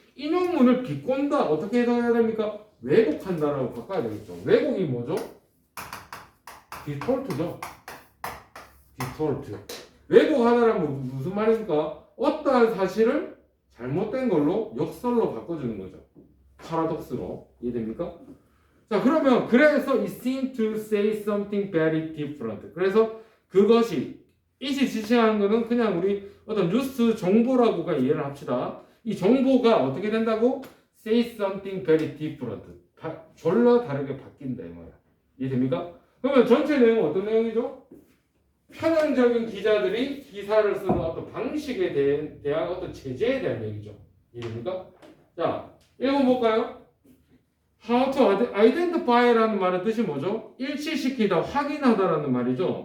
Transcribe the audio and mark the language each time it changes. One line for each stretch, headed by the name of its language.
Korean: 인용문을 비꼰다 어떻게 해석해야 됩니까? 왜곡한다라고 바꿔야 되겠죠. 왜곡이 뭐죠? 디톨트죠. 디톨트. 왜곡하다라는 무슨 말입니까? 어떠한 사실을 잘못된 걸로 역설로 바꿔주는 거죠. 파라독스로. 이해됩니까? 자, 그러면 그래서
English: it seemed to say something very different.
Korean: 그래서 그것이 it이 지칭하는 거는 그냥 우리 어떤 뉴스 정보라고가 이해를 합시다. 이 정보가 어떻게 된다고?
English: say something very different.
Korean: 졸라 다르게 바뀐다 이 말이야. 이해됩니까? 그러면 전체 내용은 어떤 내용이죠? 편향적인 기자들이 기사를 쓰는 어떤 방식에 대한 어떤 제재에 대한 얘기죠. 이해됩니까? 자, 읽어볼까요?
English: How to identify
Korean: 라는 말의 뜻이 뭐죠? 일치시키다, 확인하다라는 말이죠.